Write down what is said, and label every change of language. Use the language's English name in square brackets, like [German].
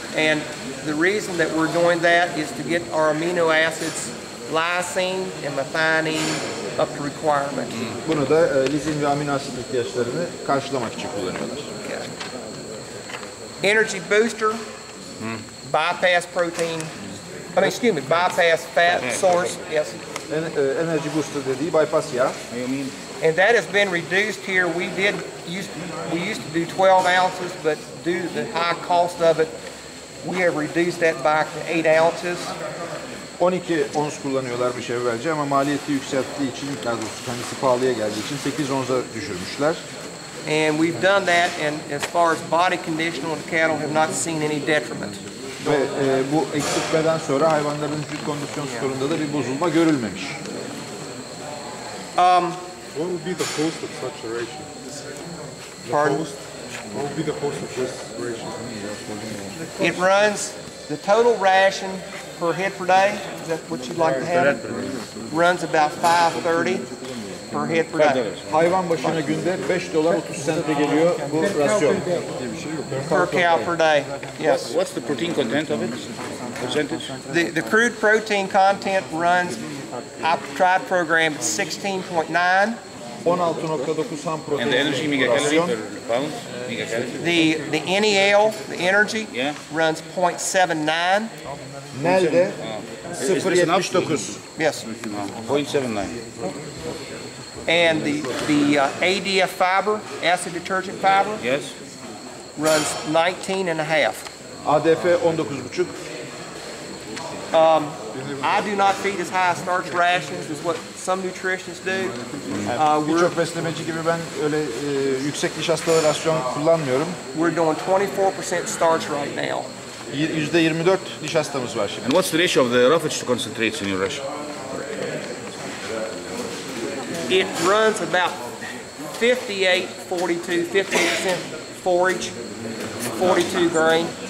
[English] And the reason that we're doing that is to get our amino acids, lysine and methionine, up to requirement. [Turkish] Bunu da lizin ve amino asit ihtiyaçlarını karşılamak için kullanıyorlar. [English] Okay. Energy booster, bypass protein. Bypass fat source. Yes. [Turkish] Energy booster dediği bypass yağ. [English] And that has been reduced here. We used to do 12 ounces, but due to the high cost of it, we have reduced that back to 8 ounces. [Turkish] 12 ons kullanıyorlar bir şey evvelce ama maliyeti yükselttiği için, daha doğrusu kendisi pahalıya geldiği için 8 onza düşürmüşler. [English] And we've done that, and as far as body condition on the cattle, have not seen any detriment. [Turkish] Ve bu eksiltmeden sonra hayvanların vücut kondisyon skorunda da bir bozulma görülmemiş. [English] What would be the cost of such a ration? Pardon? What would be the cost of this ration? It runs, the total ration per head per day, is that what you'd like to have? Runs about $5.30 per head per day. [Turkish] Hayvan başına günde $5 30 sente geliyor bu rasyon. [English] Per cow per day, yes. What's the protein content of it? Percentage? The crude protein content runs, I've tried program at 16.9. [Turkish] 16.9 ham protein. [English] And the energy megacalorie per pound? Megacalorie? The NEL, the energy, Yeah. runs 0.79. [Turkish] Nelde [English] Is this enough? 0.79. Yes. 0.79. And the ADF fiber, acid detergent fiber, Yes. runs 19.5. ADF 19.5. I do not feed as high starch rations as what some nutritionists do. [Turkish] Birçok beslemeci gibi ben öyle yüksek nişastalı rasyon kullanmıyorum. [English] We're doing 24% starch right now. [Turkish] %24 nişastamız var şimdi. [English] And what's the ratio of the roughage to concentrates in your ration? It runs about 58, 42, 58% forage, 42 grain.